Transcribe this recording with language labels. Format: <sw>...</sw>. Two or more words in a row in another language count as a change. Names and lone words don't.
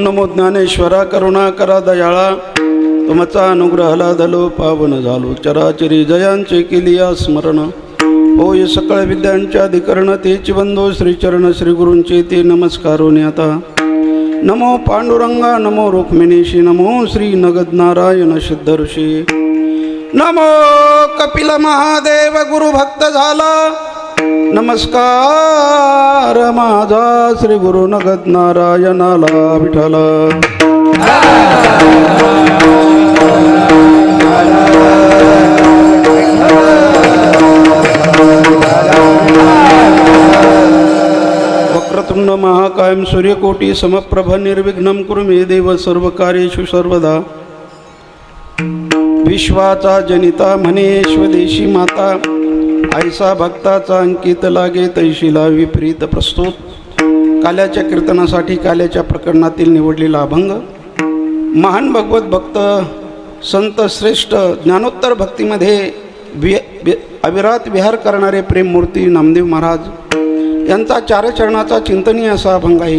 <mr>ज्ञानेश्वरा करुणा करा दयाळा तुमचा अनुग्रह लादलो पावन झालो चराचरी जयांचे केली स्मरण होय सकळ विद्यांच्या अधिकरण तेची बंधो श्रीचरण श्री गुरूंचे ते नमस्कारोनी आता नमो पांडुरंगा नमो रुक्मिणीशी नमो श्री नगद नारायण सिद्ध ऋषी नमो कपिल महादेव गुरु भक्त झाला नमस्कार माझा श्री गुरु नगद नारायणाला विठ्ठला</mr> <sa>वक्रतुंड महाकायम सूर्यकोटी समप्रभ निर्विघ्नं कुरु मे देव सर्व कार्येषु सर्वदा</sa> <mr>विश्वाचा जनिता म्हणे स्वदेशी माता आयसा भक्ताचा अंकित लागे तैशीला विपरीत प्रस्तुत काल्याच्या कीर्तनासाठी काल्याच्या प्रकरणातील निवडलेला अभंग महान भगवत भक्त संत श्रेष्ठ ज्ञानोत्तर भक्तीमध्ये अविरात विहार करणारे प्रेममूर्ती नामदेव महाराज यांचा चारचरणाचा चिंतनीय असा अभंग आहे.</mr>